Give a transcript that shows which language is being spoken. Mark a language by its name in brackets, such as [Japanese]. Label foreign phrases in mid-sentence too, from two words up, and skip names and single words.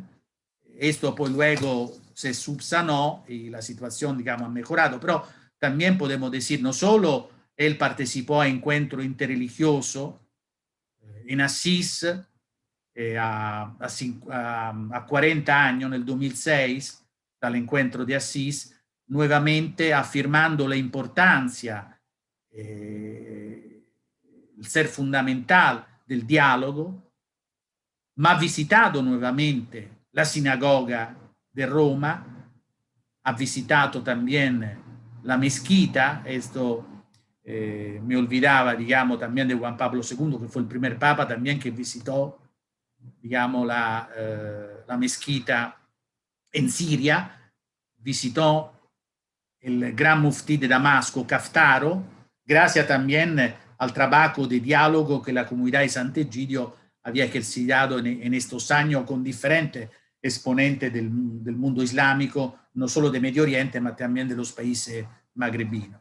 [Spanish] Esto pues luego se subsanó y la situación, digamos, ha mejorado, pero también podemos decir, no solo él participó a encuentro interreligioso en Asís a 40 años, [Italian] nel 2006, dall'incontro di [Spanish] Asís, nuevamente afirmando la importancia, el ser fundamental del diálogo, [Italian] ma ha visitato [Spanish] nuevamente la sinagoga de Roma, ha visitato también la mezquita, esto me olvidaba, digamos, también de Juan Pablo II, que fue el primer papa también que visitó, digamos, la mezquita en Siria, visitó el gran muftí de Damasco, Caftaro, gracias también al trabajo de diálogo que la comunidad de Sant'Egidio había ejercitado en estos años con diferentes exponentes del mundo islámico, no solo de Medio Oriente, pero también de los países magrebinos.